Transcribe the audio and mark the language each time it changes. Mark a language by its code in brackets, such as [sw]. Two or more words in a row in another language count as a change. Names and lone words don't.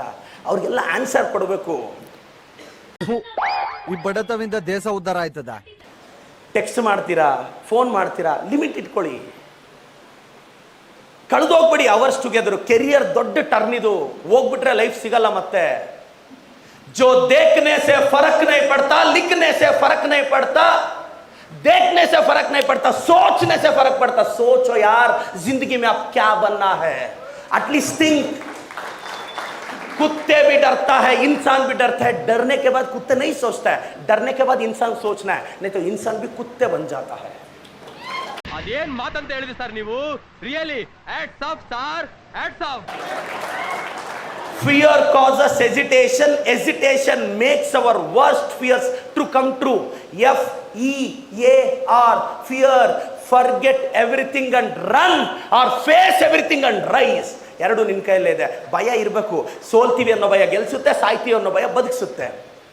[kn] ಅವ್ರಿಗೆಲ್ಲ ಆನ್ಸರ್ ಕೊಡಬೇಕು. ಈ ಬಡತವಿಂದ ದೇಶ ಉದ್ಧಾರ ಆಯ್ತದ? ಟೆಕ್ಸ್ಟ್ ಮಾಡ್ತೀರಾ, ಫೋನ್ ಮಾಡ್ತೀರಾ, ಲಿಮಿಟ್ ಇಟ್ಕೊಳ್ಳಿ. ಕಳೆದೋಗ್ಬೇಡಿ [en] hours together. [kn] ಕೆರಿಯರ್ ದೊಡ್ಡ ಟರ್ನ್ ಇದು. ಹೋಗ್ಬಿಟ್ರೆ ಲೈಫ್ ಸಿಗಲ್ಲ ಮತ್ತೆ. [hi] जो देखने से फर्क नहीं पड़ता, लिखने से फर्क नहीं पड़ता, देखने से फर्क नहीं पड़ता, सोचने से फर्क पड़ता. सोचो यार जिंदगी में आप क्या बनना है. [en] at least think. [hi] कुत्ते भी डरता है, इंसान भी डरता है. डरने के बाद कुत्ते नहीं सोचता है, डरने के बाद इंसान सोचना है, नहीं तो इंसान भी कुत्ते बन जाता है. [kn] ಅದೇನ್ ಮಾತಂತ ಹೇಳಿದ್ರಿ ಸರ್ ನೀವು? [en] really hats off sir, hats off. Fear causes hesitation. Hesitation makes our worst fears to come true. FEAR, fear. Forget everything and run, or face everything and rise. [kn] ಎರಡು ನಿನ್ನ ಕೈಯಲ್ಲೇ ಇದೆ. ಭಯ ಇರಬೇಕು. ಸೋಲ್ತೀವಿ ಅನ್ನೋ ಭಯ ಗೆಲ್ಸುತ್ತೆ, ಸಾಯ್ತೀವಿ ಅನ್ನೋ ಭಯ ಬದುಕಿಸುತ್ತೆ.